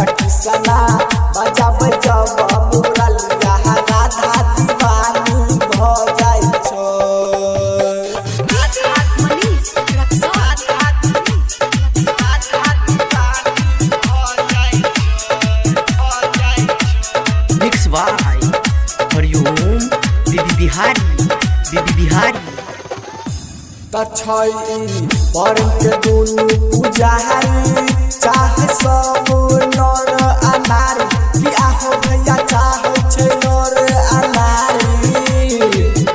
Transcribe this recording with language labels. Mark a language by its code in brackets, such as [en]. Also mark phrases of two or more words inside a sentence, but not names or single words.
[mai] कृष्णा बजाबै जब मुरलिया राधा दीवानी भ जाय छै। [en] Mix by Hariom BB Bihari [mai] त छै पर के दुनु पुजारी चाहे सब नर आ नारी। कि आहो भैया चाहे छै नर आ नारी।